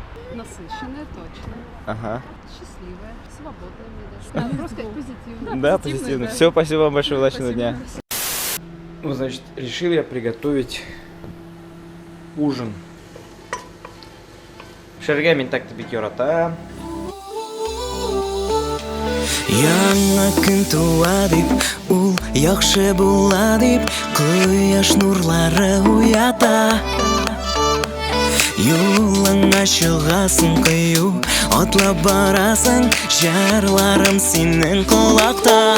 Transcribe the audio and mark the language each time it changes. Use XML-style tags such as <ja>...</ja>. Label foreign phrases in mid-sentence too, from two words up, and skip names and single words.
<ru>Насыщенное, точно. Ага. Счастливое, свободное, мне даже. Просто сказать позитивно. Да, позитивно. Все, спасибо вам большое, удачного Спасибо. дня. Ну, значит, решил я приготовить ужин. Шерге мен так тебе керата.</ru> <tt>Яңа күн туа дип, ул яхшы була дип, кояш нурлары уята. Юлыңа чыгасың кыю, атлап барасың, жарларым синең колакта.</tt>